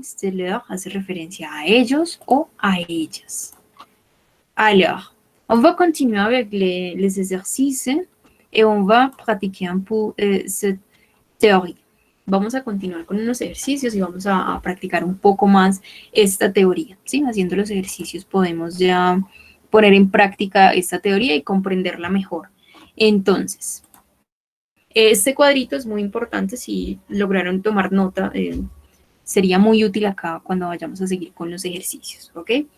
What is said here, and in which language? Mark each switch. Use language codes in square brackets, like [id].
[es] Este leur hace referencia a ellos o a ellas. [fr] Alors, on va continuer avec les exercices et on va pratiquer un peu cette théorie. [es] Vamos a continuar con unos ejercicios y vamos a practicar un poco más esta teoría, ¿sí? Haciendo los ejercicios podemos ya poner en práctica esta teoría y comprenderla mejor. Entonces, este cuadrito es muy importante, si lograron tomar nota, sería muy útil acá cuando vayamos a seguir con los ejercicios, ¿ok?